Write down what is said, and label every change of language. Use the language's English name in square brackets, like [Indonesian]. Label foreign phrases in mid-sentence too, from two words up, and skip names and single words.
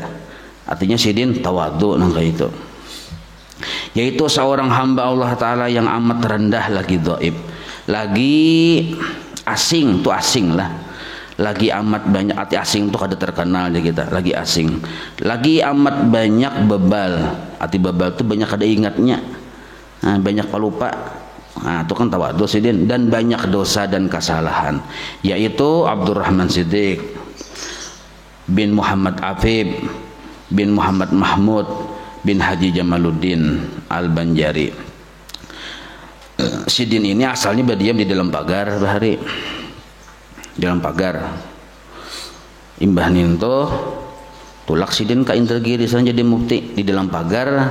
[Indonesian] Artinya Sidin tawadu nangka itu, yaitu seorang hamba Allah Ta'ala yang amat rendah, lagi dhaif, lagi asing, tuh asing lah, lagi amat banyak, arti asing tuh kada terkenal aja kita, lagi asing, lagi amat banyak bebal, arti bebal tuh banyak kada ingatnya, banyak pelupa. Itu kan tawadu Sidin, dan banyak dosa dan kesalahan, yaitu Abdurrahman Siddiq bin Muhammad Afib bin Muhammad Mahmud bin Haji Jamaluddin Al-Banjari. Sidin ini asalnya berdiam di dalam pagar bahari, dalam pagar. [Banjar] Imbah ninto tulak Sidin ke Indragiri sana jadi mufti di dalam pagar.